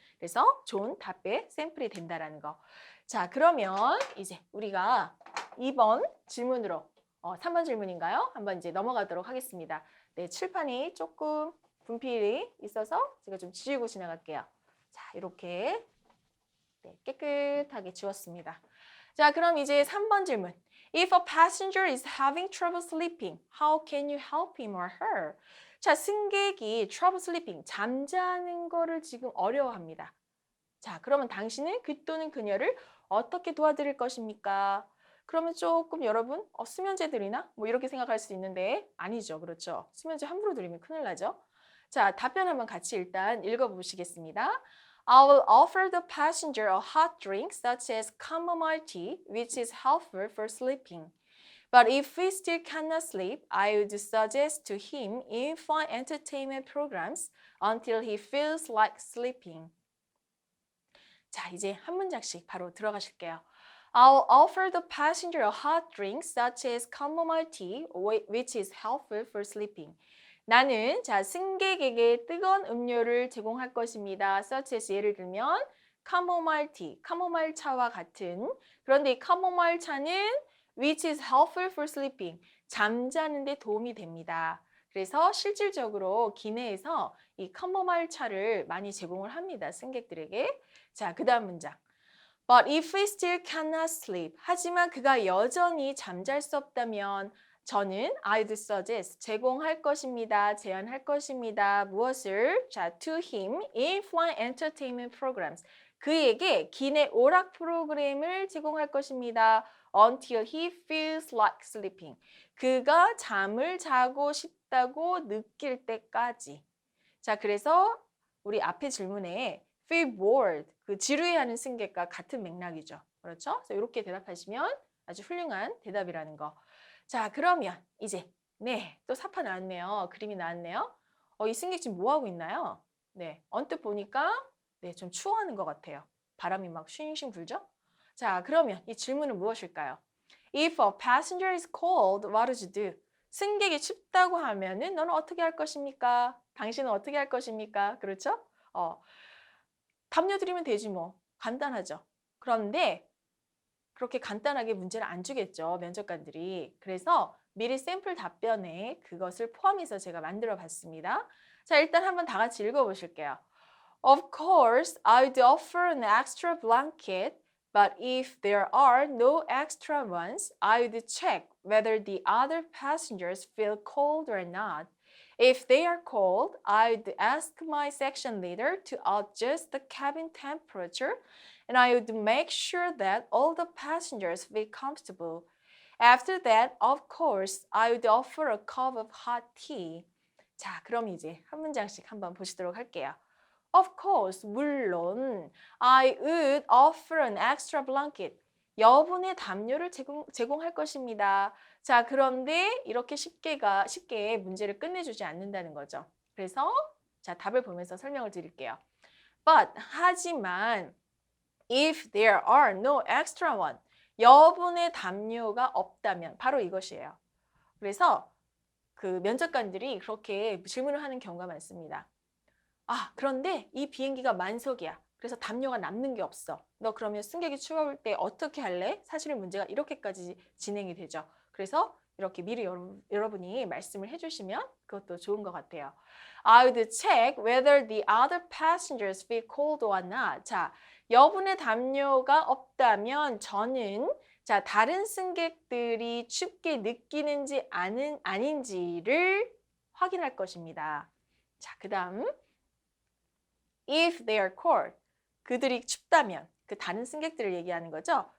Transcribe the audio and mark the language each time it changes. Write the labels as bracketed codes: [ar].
[ko] 그래서 좋은 답의 샘플이 된다라는 거. 자, 그러면 이제 우리가 2번 질문으로 3번 질문인가요? 한번 이제 넘어가도록 하겠습니다. 네, 칠판이 조금 분필이 있어서 제가 좀 지우고 지나갈게요. 자, 이렇게 네, 깨끗하게 지웠습니다. 자, 그럼 이제 3번 질문. [en] If a passenger is having trouble sleeping, how can you help him or her? [ko] 자, 승객이 [en] trouble sleeping, [ko] 잠자는 거를 지금 어려워합니다. 자, 그러면 당신은 그 또는 그녀를 어떻게 도와드릴 것입니까? 그러면 조금 여러분 수면제 드리나? 뭐 이렇게 생각할 수 있는데 아니죠. 그렇죠. 수면제 함부로 드리면 큰일 나죠. 자, 답변 한번 같이 일단 읽어보시겠습니다. [en] I will offer the passenger a hot drink such as chamomile tea, which is helpful for sleeping. But if he still cannot sleep, I would suggest to him in-flight entertainment programs until he feels like sleeping. [ko] 자, 이제 한 문장씩 바로 들어가실게요. [en] I'll offer the passenger a hot drink such as chamomile tea, which is helpful for sleeping. [ko] 나는 승객에게 뜨거운 음료를 제공할 것입니다. [en] such as [ko] 예를 들면 [en] chamomile tea, [ko] 카모마일 차와 같은. 그런데 이 카모마일 차는 [en] which is helpful for sleeping, [ko] 잠자는 데 도움이 됩니다. 그래서 실질적으로 기내에서 이 카모마일 차를 많이 제공을 합니다. 승객들에게. 자, 그 다음 문장. [en] But if he still cannot sleep. [ko] 하지만 그가 여전히 잠잘 수 없다면 저는 [en] I'd suggest [ko] 제공할 것입니다. 제안할 것입니다. 무엇을? [en] 자, to him in-flight entertainment programs. [ko] 그에게 기내 오락 프로그램을 제공할 것입니다. [en] Until he feels like sleeping. [ko] 그가 잠을 자고 싶다고 느낄 때까지. 자, 그래서 우리 앞에 질문에 [en] feel bored, [ko] 그 지루해하는 승객과 같은 맥락이죠. 그렇죠? 그래서 이렇게 대답하시면 아주 훌륭한 대답이라는 거. 자, 그러면 이제 또 사파 나왔네요. 그림이 나왔네요. 이 승객 지금 뭐 하고 있나요? 언뜻 보니까 좀 추워하는 것 같아요. 바람이 막 쉥쉥 불죠? 자, 그러면 이 질문은 무엇일까요? [en] If a passenger is cold, what would you do? [ko] 승객이 춥다고 하면은 너는 어떻게 할 것입니까? 당신은 어떻게 할 것입니까? 그렇죠? 담요 드리면 되지 뭐. 간단하죠. 그런데 그렇게 간단하게 문제를 안 주겠죠. 면접관들이. 그래서 미리 샘플 답변에 그것을 포함해서 제가 만들어 봤습니다. 자, 일단 한번 다 같이 읽어보실게요. [en] Of course, I'd offer an extra blanket, but if there are no extra ones, I'd check whether the other passengers feel cold or not. If they are cold, I'd ask my section leader to adjust the cabin temperature, and I would make sure that all the passengers feel comfortable. After that, of course, I would offer a cup of hot tea. [ko] 자, 그럼 이제 한 문장씩 한번 보시도록 할게요. [en] Of course, [ko] 물론, [en] I would offer an extra blanket. [ko] 여분의 담요를 제공할 것입니다. 자, 그런데 이렇게 쉽게 문제를 끝내주지 않는다는 거죠. 그래서 자, 답을 보면서 설명을 드릴게요. [en] But, [ko] 하지만, [en] if there are no extra one, [ko] 여분의 담요가 없다면 바로 이것이에요. 그래서 그 면접관들이 그렇게 질문을 하는 경우가 많습니다. 그런데 이 비행기가 만석이야. 그래서 담요가 남는 게 없어. 너 그러면 승객이 추울 때 어떻게 할래? 사실은 문제가 이렇게까지 진행이 되죠. 그래서 이렇게 미리 여러분이 말씀을 해주시면 그것도 좋은 것 같아요. [en] I would check whether the other passengers feel cold or not. [ko] 자, 여분의 담요가 없다면 저는 다른 승객들이 춥게 느끼는지 아닌지를 확인할 것입니다. 자, 그 다음 [en] If they are cold, [ko] 그들이 춥다면, 그 다른 승객들을 얘기하는 거죠.